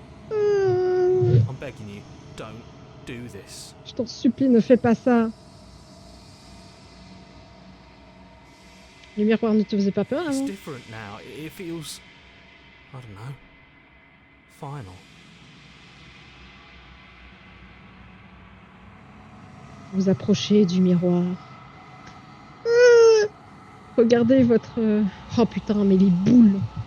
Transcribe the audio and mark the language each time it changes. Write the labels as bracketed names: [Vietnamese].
[English] I'm begging you, don't do this. [French] Je t'en supplie, ne fais pas ça. Le miroir ne te faisait pas peur [English] It's [French] avant? [English] different now. It feels, I don't know, final. [French] Vous approchez du miroir. Regardez votre... Oh putain, mais les boules.